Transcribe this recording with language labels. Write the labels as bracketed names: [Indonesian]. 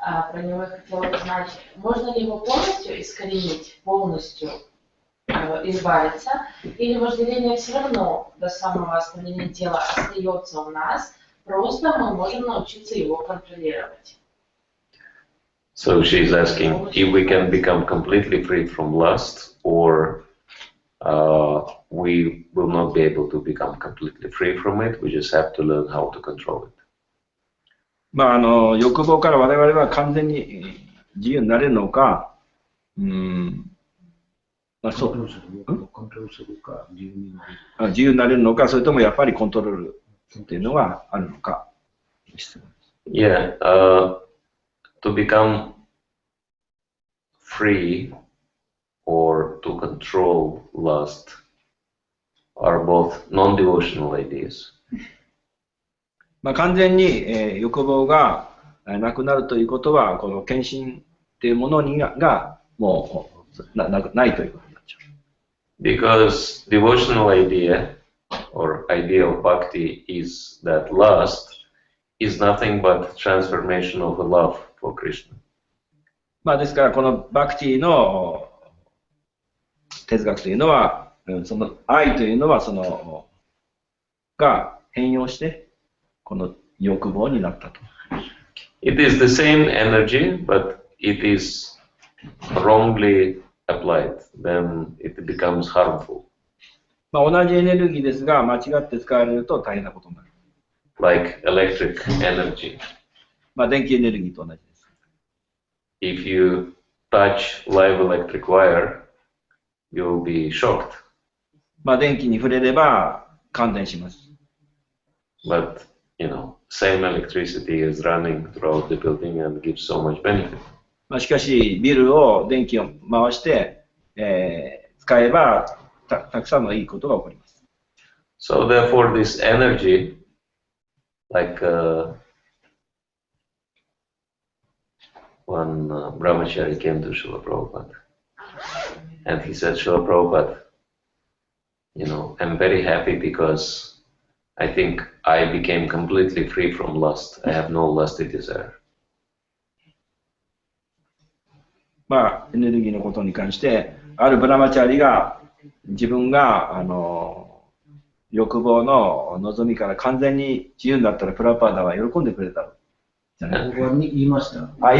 [Russian] про него я хотела узнать, можно ли его полностью искоренить, полностью избавиться, или вожделение все равно до самого оставления тела остается у нас, просто мы можем научиться его контролировать. [English] So she's asking if we can become completely free from lust, or we will not be able to become completely free from it. We just have to learn how to control it. [Japanese] まあ欲望から我々は完全に自由になれるのか、まあそう、コントロールするか、自由になれるのか、それともやっぱりコントロールっていうのがあるのか。 [English] Yeah, to become free or to control lust are both non-devotional ideas. [Japanese] まあ完全に、欲望がなくなるということは、この献身っていうものがもうないということになっちゃう。 [English] Because devotional idea or idea of bhakti is that lust is nothing but transformation of the love for Krishna. [Japanese] まあですからこのバクティの哲学というのは、その愛というのはが変容してこの欲望になったと。 [English] It is the same energy, but it is wrongly applied. Then it becomes harmful. [Japanese] まあ同じエネルギーですが間違って使われると大変なことになる。 [English] Like electric energy. [Japanese] まあ電気エネルギーと同じです。 [English] If you touch live electric wire, you'll be shocked. [Japanese] まあ電気に触れれば感電します。 [English] But you know, same electricity is running throughout the building and gives so much benefit. [Japanese] まあしかしビルを電気を回して、使えばたくさんのいいことが起こります。 [English] So therefore, this energy, like one brahmachari came to Srila Prabhupada, and he said, Srila Prabhupada, you know, I'm very happy because I think I became completely free from lust. I have no lusty desire. [Japanese] まあエネルギーのことに関してあるブラマチャリが自分が欲望の望みから完全に自由になったらプラパーダは喜んでくれた。僕は言いました。